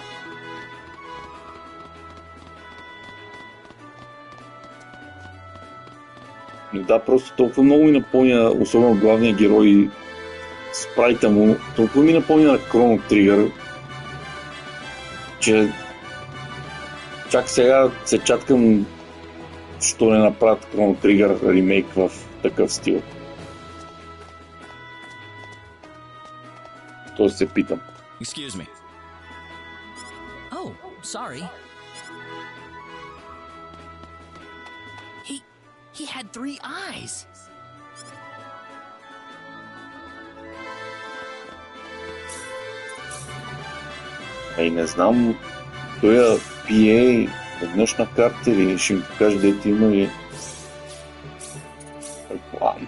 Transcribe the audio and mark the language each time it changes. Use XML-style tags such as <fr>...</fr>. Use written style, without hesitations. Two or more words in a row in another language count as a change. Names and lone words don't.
<bg>Да, просто толкова много ми напомня, особено главния герой, спрайта му, толкова ми напомня на Chrono Trigger, че чак сега се чаткам, що не направят Chrono Trigger ремейк в такъв стил. Тоест се питам.</bg> <en>Excuse me. Oh, sorry. He had 3 eyes.</en> <bg>Ей, не знам, той я пие веднъж на карта или ще ми покаже дето има ли. Предполагам.</bg>